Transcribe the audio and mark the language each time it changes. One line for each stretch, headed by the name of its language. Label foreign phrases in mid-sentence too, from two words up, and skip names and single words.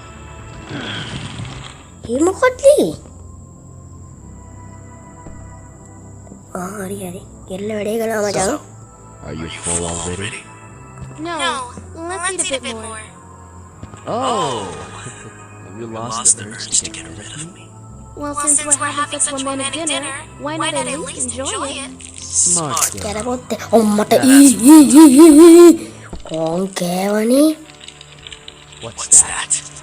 Sinhala: ඒ මොකක්ද හරි හරි කෙල්ල වැඩේ කරා මචං
English: Are you full already? No, let's eat a bit more. Oh! Have you lost the urge to get rid of me? Well, since we're having such romantic dinner, why not at least enjoy it? Smart girl.
Sinhala: කැරපොත්තේ ඔම්මට කොන් කෑවනේ
English: What's that?